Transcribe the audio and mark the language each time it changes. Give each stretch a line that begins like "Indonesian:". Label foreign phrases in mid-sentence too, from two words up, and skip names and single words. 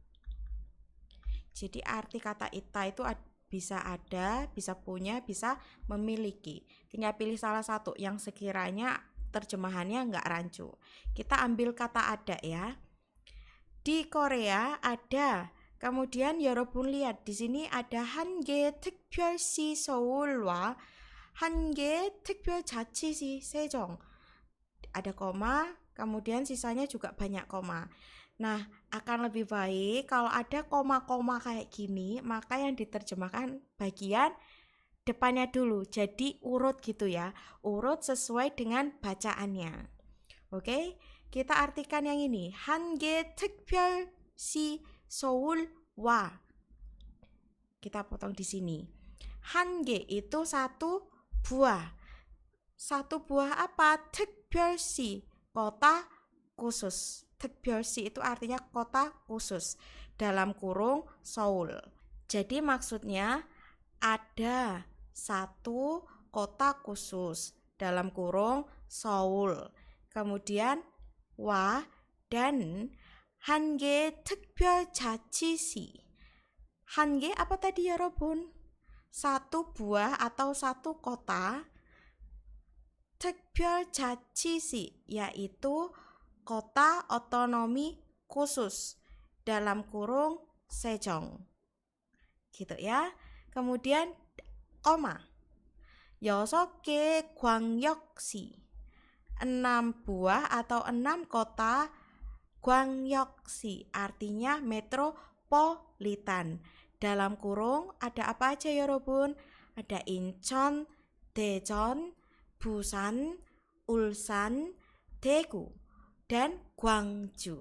Indonesian: Jadi arti kata ita itu bisa ada, bisa punya, bisa memiliki. Tinggal pilih salah satu yang sekiranya terjemahannya nggak rancu. Kita ambil kata ada ya. Di Korea ada.
Korean: Kemudian 여러분
Indonesian: lihat di sini ada
Korean: 한개 특별시 서울과 한개 특별자치시 세종.
Indonesian: Ada koma, kemudian sisanya juga banyak koma. Nah, akan lebih baik kalau ada koma-koma kayak gini, maka yang diterjemahkan bagian depannya dulu. Jadi urut gitu ya. Urut sesuai dengan bacaannya. Oke, kita artikan yang ini.
Korean: 한개 특별시 서울와.
Indonesian: Kita potong di sini. 한개 itu satu buah. Satu buah apa? 특별시, kota khusus. 특별시 itu artinya kota khusus. Dalam kurung Seoul. Jadi maksudnya ada satu kota khusus. Dalam kurung Seoul. Kemudian 와 dan
Korean: 한개 특별자치시.
Indonesian: 한개 apa tadi ya Robun? Satu buah atau satu kota. 특별자치시 yaitu kota otonomi khusus dalam kurung Sejong. Gitu ya. Kemudian koma.
Korean: 6개 광역시.
Indonesian: 6 buah atau 6 kota 광역시 artinya metropolitan. Dalam kurung ada apa aja ya Robun? Ada Incheon, Daejeon, Busan, Ulsan, Daegu, dan Gwangju.